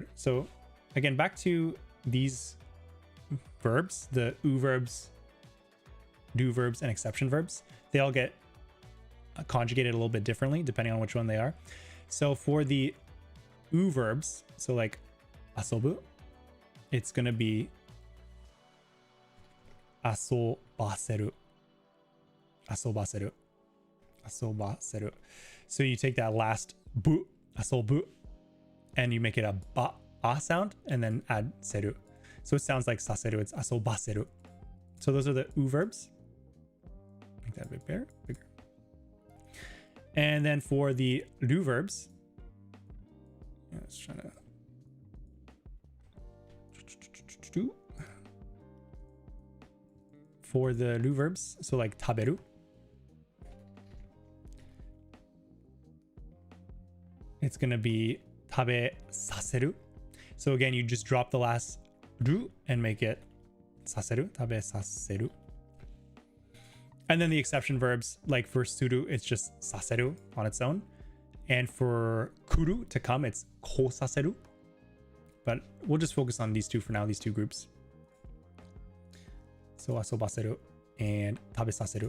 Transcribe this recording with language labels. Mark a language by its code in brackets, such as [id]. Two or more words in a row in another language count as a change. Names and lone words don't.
[en] So again, back to these verbs, the u verbs, do verbs, and exception verbs. They all get conjugated a little bit differently depending on which one they are. So for the u verbs, so like asobu, it's going to be asobaseru. [ja] Asobaseru. Asobaseru. [en] So you take that last bu, asobu, and you make it a ba sound and then add seru. So it sounds like saseru, it's asobaseru. So those are the u verbs. Make that a bit bigger. And then for the ru verbs, let's try to for the ru verbs, so like taberu, it's gonna be tabe saseru. So again, you just drop the last ru and make it saseru, tabe saseru. And then the exception verbs, like for suru, it's just saseru on its own. And for kuru, to come, it's ko saseru. But we'll just focus on these two for now, these two groups. So asobaseru and tabesaseru.